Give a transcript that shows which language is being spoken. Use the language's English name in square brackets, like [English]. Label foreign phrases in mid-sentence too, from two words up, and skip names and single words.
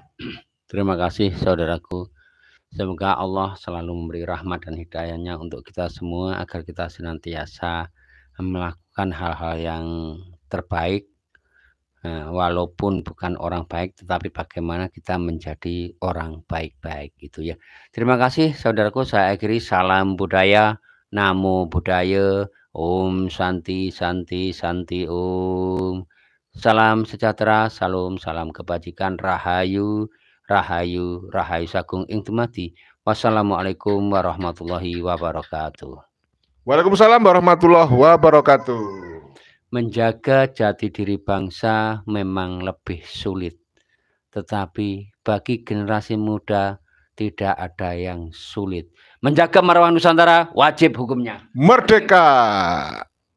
[Indonesian] Terima kasih saudaraku. Semoga Allah selalu memberi rahmat dan hidayahnya untuk kita semua agar kita senantiasa melakukan hal-hal yang terbaik, walaupun bukan orang baik, tetapi bagaimana kita menjadi orang baik-baik gitu ya. Terima kasih saudaraku, saya akhiri. Salam budaya, [Pali] namo buddhaya, [Sanskrit] ॐ शान्ति शान्ति शान्ति ॐ. [Indonesian] Salam sejahtera, salam kebajikan, [Javanese] rahayu Rahayu Sagung ing dumadi. [Arabic] والسلام عليكم ورحمة الله وبركاته. وعليكم السلام ورحمة الله وبركاته. [Indonesian] Menjaga jati diri bangsa memang lebih sulit, tetapi bagi generasi muda tidak ada yang sulit. Menjaga marwah Nusantara wajib hukumnya. Merdeka.